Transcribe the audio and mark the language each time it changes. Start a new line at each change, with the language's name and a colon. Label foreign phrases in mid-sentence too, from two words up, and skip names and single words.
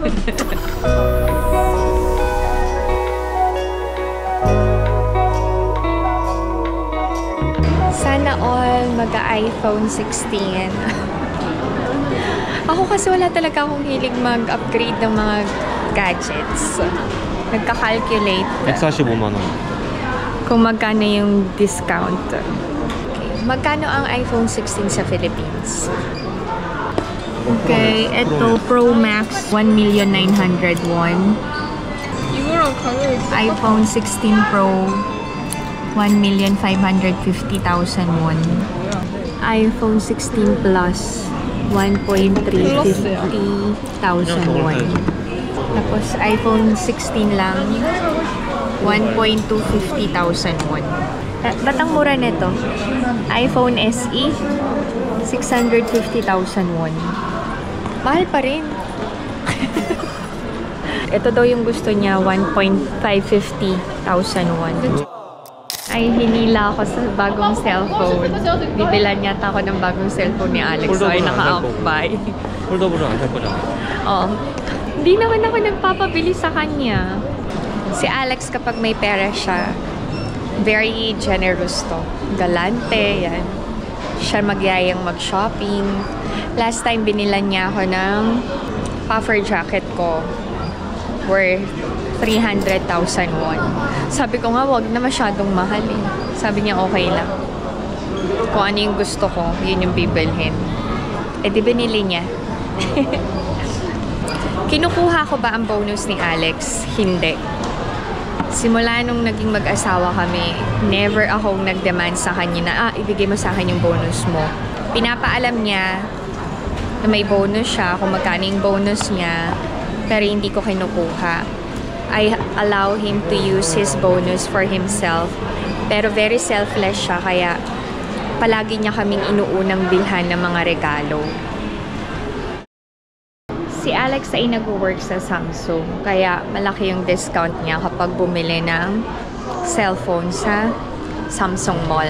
Filipino: Sana all mag-iPhone 16. Ako kasi wala talaga akong hilig mag-upgrade ng mga gadgets. Nagka-calculate.
Korean: 145만 원.
Filipino: Kung magkano yung discount. Okay. Magkano ang iPhone 16 sa Philippines? Okay, ito Pro Max 1,900,000 won.
Korean: 이거랑 가격이
Filipino: iPhone 16 Pro 1,550,000 won. iPhone 16 Plus, 1,350,000 won. Tapos iPhone 16 lang, 1,250,000 won. Ba't ang mura nito? iPhone SE, 650,000 won. Mahal pa rin. Ito daw yung gusto niya, 1,550,000 won. Ay, hinila ako sa bagong cellphone. Bibilan yata ako ng bagong cellphone ni Alex. So, ay naka-outbuy.
Korean: 폴더블은 안 살 거잖아.
Filipino: Oo. Hindi naman ako nagpapabili sa kanya. Si Alex, kapag may pera siya,
English: very generous to.
Filipino: Galante, yan. Siya magyayang mag-shopping. Last time, binilan niya ako ng
English: puffer jacket
Filipino: ko worth 300,000 won. Sabi ko nga, wag na masyadong mahal eh. Sabi niya, okay lang. Kung ano yung gusto ko, yun yung bibilhin. Eh, di binili niya. Kinukuha ko ba ang bonus ni Alex? Hindi. Simula nung naging mag-asawa kami, never akong nag-demand sa kanya na, ibigay mo sa akin yung bonus mo. Pinapaalam niya na may bonus siya, kung magkano yung bonus niya, pero hindi ko kinukuha.
English: I allow him to use his bonus for himself.
Filipino: Pero very selfless siya, kaya palagi niya kaming inuunang bilhan ng mga regalo. Si Alex ay nag-work sa Samsung, kaya malaki yung discount niya kapag bumili ng cellphone sa Samsung Mall.